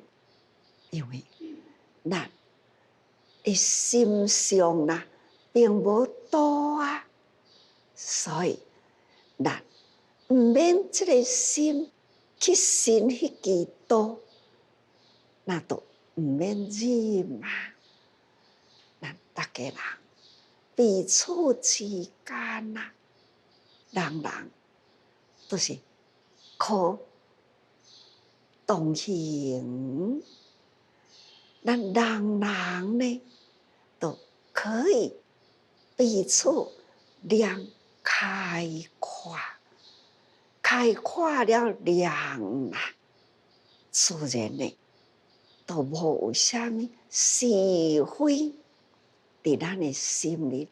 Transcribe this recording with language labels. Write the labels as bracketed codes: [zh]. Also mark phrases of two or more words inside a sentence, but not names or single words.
[nan] 因为咱的心上啊，并无道啊，所以咱毋免即个心去信迄支道，那都毋免忍啊。咱逐个人彼此之间啊，人人都是可同行，咱人人呢都可以彼此两开阔，开阔了量啊，自然呢都无有啥物是非伫咱的心里。